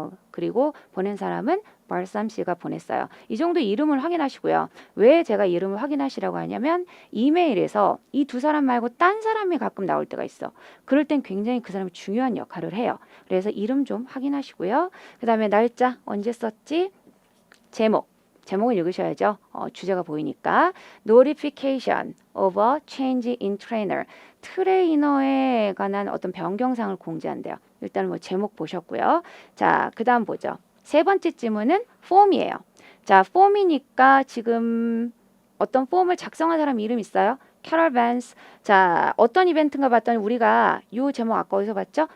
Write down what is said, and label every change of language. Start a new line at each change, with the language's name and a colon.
Korean: 그리고 보낸 사람은 발삼 씨가 보냈어요. 이 정도 이름을 확인하시고요. 왜 제가 이름을 확인하시라고 하냐면 이메일에서 이 두 사람 말고 딴 사람이 가끔 나올 때가 있어. 그럴 땐 굉장히 그 사람이 중요한 역할을 해요. 그래서 이름 좀 확인하시고요. 그 다음에 날짜 언제 썼지? 제목을 읽으셔야죠. 주제가 보이니까.
English: Notification of a change in trainer.
Korean: 트레이너에 관한 어떤 변경사항을 공지한대요. 일단 뭐 제목 보셨고요. 자, 그 다음 보죠. 세 번째 질문은 폼이에요. 자, 폼이니까 지금 어떤 폼을 작성한 사람 이름 있어요? 캐럴 밴스. 자, 어떤 이벤트인가 봤더니 우리가 이 제목 아까 어디서 봤죠?